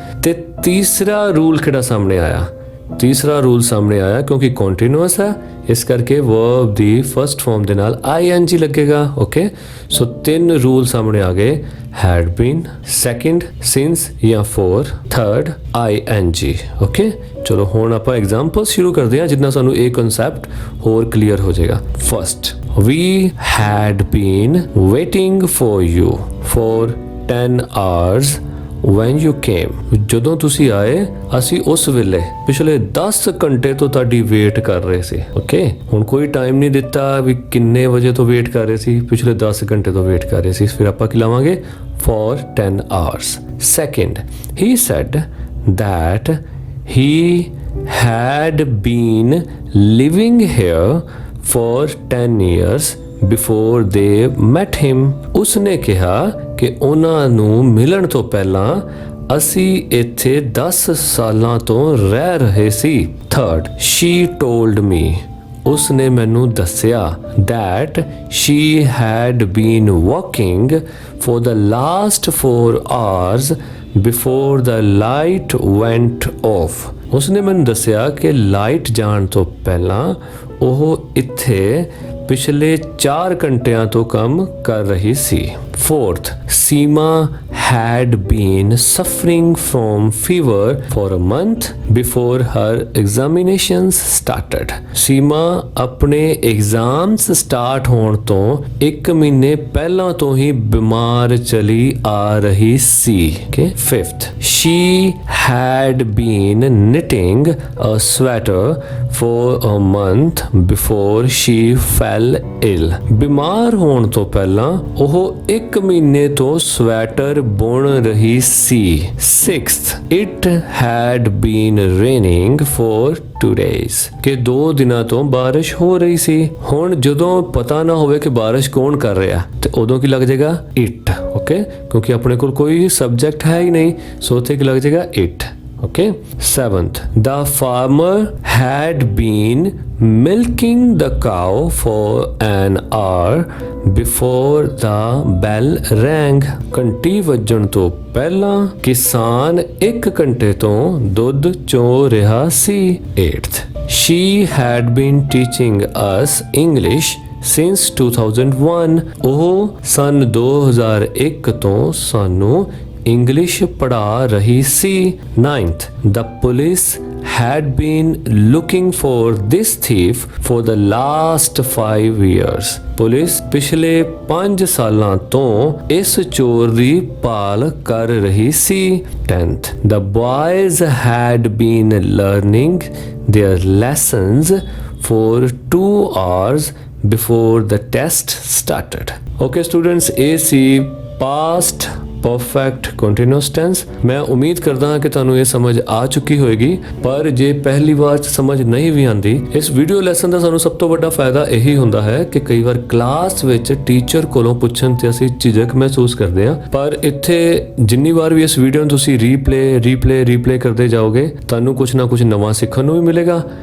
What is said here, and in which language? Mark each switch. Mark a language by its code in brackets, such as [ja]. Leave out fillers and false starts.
[pa] ਤੇ ਤੀਸਰਾ ਰੂਲ ਕਿਹੜਾ ਸਾਹਮਣੇ ਆਇਆ, ਤੀਸਰਾ ਰੂਲ ਸਾਹਮਣੇ ਆਇਆ ਕਿਉਂਕਿ ਕੰਟੀਨਿਊਸ ਹੈ ਇਸ ਕਰਕੇ ਵਰਬ ਦੀ ਫਰਸਟ ਫਾਰਮ ਦੇ ਨਾਲ ing ਲੱਗੇਗਾ। ਓਕੇ, ਸੋ 3 ਰੂਲ ਸਾਹਮਣੇ ਆ ਗਏ, [en] had been, [pa] ਸੈਕਿੰਡ since ਜਾਂ for, ਥਰਡ ing। ਓਕੇ, ਚਲੋ ਹੁਣ ਆਪਾਂ ਐਗਜ਼ਾਮਪਲ ਸ਼ੁਰੂ ਕਰਦੇ ਹਾਂ ਜਿੰਨਾ ਸਾਨੂੰ ਇਹ ਕਨਸੈਪਟ ਹੋਰ ਕਲੀਅਰ ਹੋ ਜਾਏਗਾ। [en] First, we had been waiting for you for 10 hours when you came। [pa] ਜਦੋਂ ਤੁਸੀਂ ਆਏ ਅਸੀਂ ਉਸ ਵੇਲੇ ਪਿਛਲੇ 10 ਘੰਟੇ ਤੋਂ ਤੁਹਾਡੀ ਵੇਟ ਕਰ ਰਹੇ ਸੀ। ਓਕੇ, ਹੁਣ ਕੋਈ ਟਾਈਮ ਨਹੀਂ ਦਿੱਤਾ ਵੀ ਕਿੰਨੇ ਵਜੇ ਤੋਂ ਵੇਟ ਕਰ ਰਹੇ ਸੀ, ਪਿਛਲੇ 10 ਘੰਟੇ ਤੋਂ ਵੇਟ ਕਰ ਰਹੇ ਸੀ। ਫਿਰ ਆਪਾਂ ਕੀ ਲਾਵਾਂਗੇ, [en] for 10 hours। Second, he said that he had been living here for 10 years before they met him। [pa] ਉਸਨੇ ਕਿਹਾ ਕਿ ਉਹਨਾਂ ਨੂੰ ਮਿਲਣ ਤੋਂ ਪਹਿਲਾਂ ਅਸੀਂ ਇੱਥੇ 10 ਸਾਲਾਂ ਤੋਂ ਰਹਿ ਰਹੇ ਸੀ। [en] Third, she told me। [pa] ਉਸਨੇ ਮੈਨੂੰ ਦੱਸਿਆ [en] that she had been working for the last 4 hours before the light went off। [pa] ਉਸਨੇ ਮੈਨੂੰ ਦੱਸਿਆ ਕਿ ਲਾਈਟ ਜਾਣ ਤੋਂ ਪਹਿਲਾਂ ਉਹ ਇੱਥੇ ਪਿਛਲੇ 4 ਘੰਟਿਆਂ ਤੋਂ ਕੰਮ ਕਰ ਰਹੀ ਸੀ। [en] Fourth, Seema had been suffering from fever for a month before her examinations started। [pa] Seema ਆਪਣੇ ਐਗਜ਼ਾਮਸ ਸਟਾਰਟ ਹੋਣ ਤੋਂ 1 ਮਹੀਨੇ ਪਹਿਲਾਂ ਤੋਂ ਹੀ ਬਿਮਾਰ ਚਲੀ ਆ ਰਹੀ ਸੀ। [en] Okay, fifth, she had been knitting a sweater for a month before she fell ill। [pa] ਬਿਮਾਰ ਹੋਣ ਤੋਂ ਪਹਿਲਾਂ ਉਹ 1 ਮਹੀਨੇ ਤੋਂ ਸਵੈਟਰ ਬੁਣ ਰਹੀ ਸੀ। [en] 6th, it had been raining for 2 days, [pa] ਕਿ 2 ਦਿਨਾਂ ਤੋਂ ਬਾਰਿਸ਼ ਹੋ ਰਹੀ ਸੀ। ਹੁਣ ਜਦੋਂ ਪਤਾ ਨਾ ਹੋਵੇ ਕਿ ਬਾਰਿਸ਼ ਕੌਣ ਕਰ ਰਿਹਾ ਤੇ ਉਦੋਂ ਕੀ ਲੱਗ ਜਾਏਗਾ it, ਓਕੇ, ਕਿਉਂਕਿ ਆਪਣੇ ਕੋਲ ਕੋਈ ਸਬਜੈਕਟ ਹੈ ਹੀ ਨਹੀਂ, ਸੋ ਉੱਥੇ ਕੀ ਲੱਗ ਜਾਏਗਾ it। [en] Okay. 7th, the farmer had been milking the cow for an hour before the bell rang. [pa] ਘੰਟੀ ਵੱਜਣ ਤੋਂ ਪਹਿਲਾਂ ਕਿਸਾਨ 1 ਘੰਟੇ ਤੋਂ ਦੁੱਧ ਚੋ ਰਿਹਾ ਸੀ। [en] 8th, she had been teaching us English since 2001. [pa] ਉਹ ਸਨ 2001 ਤੋਂ ਸਾਨੂੰ ਇੰਗਲਿਸ਼ ਪੜ੍ਹਾ ਰਹੀ ਸੀ। [en] 9th, the police had been looking for this thief for the last 5 years. [pa] Police ਪਿਛਲੇ 5 ਸਾਲਾਂ ਤੋਂ ਇਸ ਚੋਰ ਦੀ ਭਾਲ ਕਰ ਰਹੀ ਸੀ। [en] 10th, the boys had been learning their lessons for 2 hours before the test started. Okay students, [pa] ਇਹ ਸੀ past ਪਰਫੈਕਟ ਕੰਟੀਨਿਊਸ ਟੈਂਸ। ਮੈਂ ਉਮੀਦ ਕਰਦਾ ਹਾਂ ਕਿ ਤੁਹਾਨੂੰ ਇਹ ਸਮਝ ਆ ਚੁੱਕੀ ਹੋਵੇਗੀ, ਪਰ ਜੇ ਪਹਿਲੀ ਵਾਰ 'ਚ ਸਮਝ ਨਹੀਂ ਵੀ ਆਂਦੀ, ਇਸ ਵੀਡੀਓ ਲੈਸਨ ਦਾ ਸਾਨੂੰ ਸਭ ਤੋਂ ਵੱਡਾ ਫਾਇਦਾ ਇਹੀ ਹੁੰਦਾ ਹੈ ਕਿ ਕਈ ਵਾਰ ਕਲਾਸ ਵਿੱਚ ਟੀਚਰ ਕੋਲੋਂ ਪੁੱਛਣ ਤੇ ਅਸੀਂ ਝਿਜਕ ਮਹਿਸੂਸ ਕਰਦੇ ਹਾਂ, ਪਰ ਇੱਥੇ ਜਿੰਨੀ ਵਾਰ ਵੀ ਇਸ ਵੀਡੀਓ ਨੂੰ ਤੁਸੀਂ ਰੀਪਲੇ ਕਰਦੇ ਜਾਓਗੇ, ਤੁਹਾਨੂੰ ਕੁਝ ਨਾ ਕੁਝ ਨਵਾਂ ਸਿੱਖਣ ਨੂੰ ਵੀ ਮਿਲੇਗਾ।